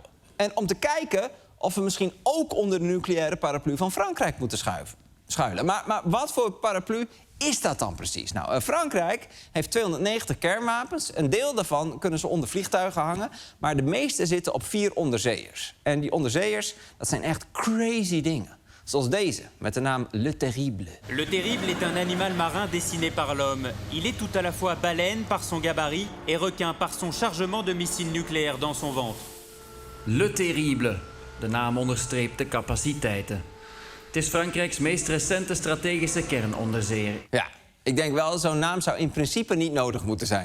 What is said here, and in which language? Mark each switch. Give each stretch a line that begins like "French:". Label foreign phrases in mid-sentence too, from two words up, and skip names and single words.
Dutch: En om te kijken of we misschien ook onder de nucleaire paraplu van Frankrijk moeten schuilen. Maar wat voor paraplu is dat dan precies? Nou, Frankrijk heeft 290 kernwapens. Een deel daarvan kunnen ze onder vliegtuigen hangen. Maar de meeste zitten op 4 onderzeeërs. En die onderzeeërs, dat zijn echt crazy dingen. Zoals deze, met de naam Le Terrible.
French: Le Terrible est un animal marin dessiné par l'homme. Il est tout à la fois baleine par son gabarit et requin par son chargement de missiles nucléaires dans son ventre. Le Terrible.
Dutch: De naam onderstreept de capaciteiten. Het is Frankrijks meest recente strategische kernonderzeeër. Ja, ik denk wel, zo'n naam zou in principe niet nodig moeten zijn.